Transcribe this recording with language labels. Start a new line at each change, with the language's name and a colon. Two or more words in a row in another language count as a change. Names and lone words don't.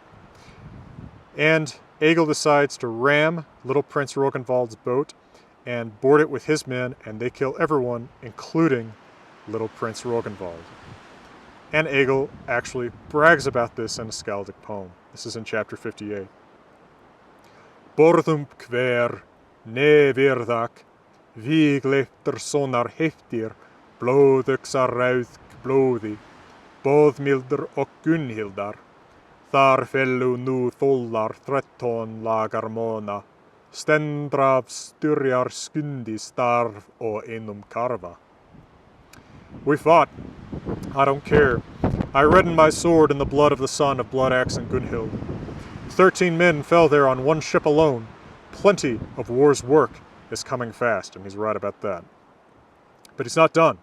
English: And Egill decides to ram little Prince Rognvald's boat and board it with his men, and they kill everyone, including little Prince Rognvald. And Egill actually brags about this in a skaldic poem. This is in chapter 58.
Old Norse: Borðum hver nevirðak, vígleiftur sonar heftir, blóðuxar ræðk blóði, boðmildur og Gunnhildar, þar fellu nú þólar 13 lagar móna, stendraf styrjar skundi starf og einum karfa.
English: We fought. I don't care. I reddened my sword in the blood of the son of Bloodaxe and Gunhild. 13 men fell there on one ship alone. Plenty of war's work is coming fast, and he's right about that. But he's not done.